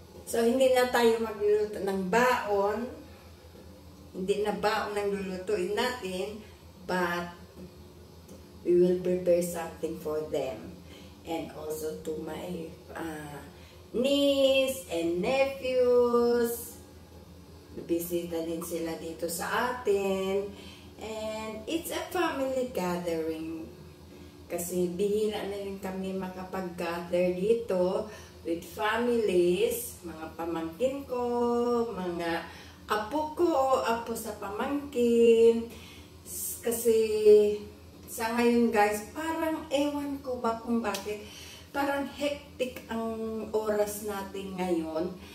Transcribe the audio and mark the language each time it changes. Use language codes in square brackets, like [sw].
[tl] So, hindi na tayo magluluto ng baon. Hindi na baon ang lulutuin natin. [en] But, we will prepare something for them. And also to my niece and nephews. [tl] Bisita din sila dito sa atin. [en] And it's a family gathering. [tl] Kasi bihira na rin kami makapag-gather dito [en] with families, [tl] mga pamangkin ko, mga apo ko, apo sa pamangkin. Kasi sa ngayon guys, parang ewan ko ba kung bakit, parang hectic ang oras natin ngayon.